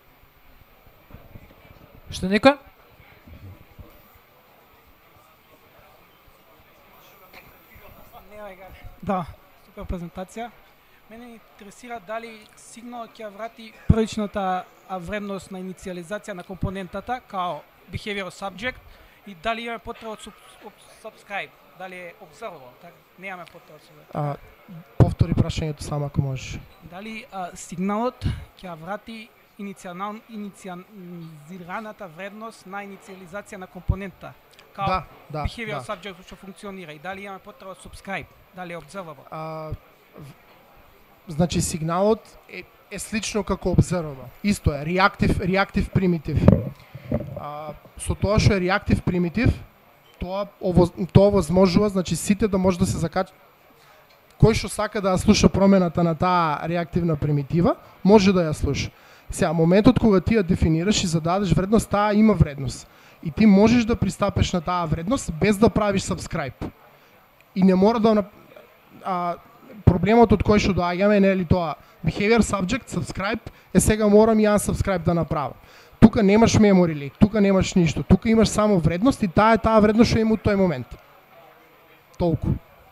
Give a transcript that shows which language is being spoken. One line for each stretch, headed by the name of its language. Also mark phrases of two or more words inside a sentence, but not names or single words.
Macedonian: Што некој? Да, супер презентација. Мене интересира дали Signal ќе врати првичната вредност на инициализација на компонентата као
English: behavior subject
Macedonian: и дали имаме потреба од subscribe, дали е observable, така немаме потреба од тоа. Повтори прашањето само ако можеш. Дали сигналот ќе врати инициализираната вредност на инициализација на компонента као
English: behavior subject
Macedonian: што функционира и дали имаме потреба од subscribe, дали е observable. Значи сигналот е слично како observable. Исто е
English: reactive primitive.
Macedonian: Со тоа што е
English: reactive primitive,
Macedonian: тоа возможува, значи сите да може да се закачат. Кој што сака да ја слуша промената на таа реактивна примитива, може да ја слуша. Сега, моментот кога ти ја дефинираш и зададеш вредност, таа има вредност. И ти можеш да пристапеш на таа вредност без да правиш subscribe. И не мора да проблемот од кој што доаѓаме, нели тоа
English: behavior subject subscribe
Macedonian: е сега морам и unsubscribe да направам. Тука немаш
English: memory leak,
Macedonian: тука немаш ништо, тука имаш само вредност и таа е таа вредност што има од тој момент. Толку.